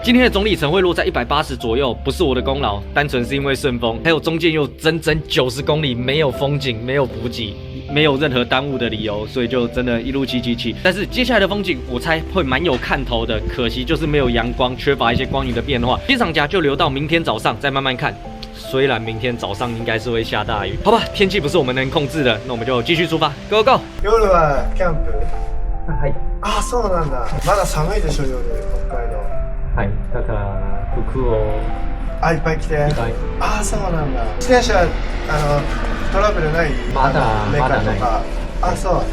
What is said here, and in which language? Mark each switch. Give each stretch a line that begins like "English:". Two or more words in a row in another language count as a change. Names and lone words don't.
Chinese: 今天的总里程会落在180左右，不是我的功劳，单纯是因为顺风，还有中间又整整90公里没有风景，没有补给，没有任何耽误的理由，所以就真的一路骑。但是接下来的风景我猜会蛮有看头的，可惜就是没有阳光，缺乏一些光影的变化。金赏夹就留到明天早上再慢慢看。虽然明天早上应该是会下大雨，好吧，天气不是我们能控制的，那我们就继续出发 ，
English: Go Go！
Japanese: 夜はキャンプ。はい。あ、そうなんだ。まだ寒いでしょ夜、北海道。はい。だから服をいっぱい着て。あ、そうなんだ。自転車トラブルない？まだメーカーとか。あ、そう。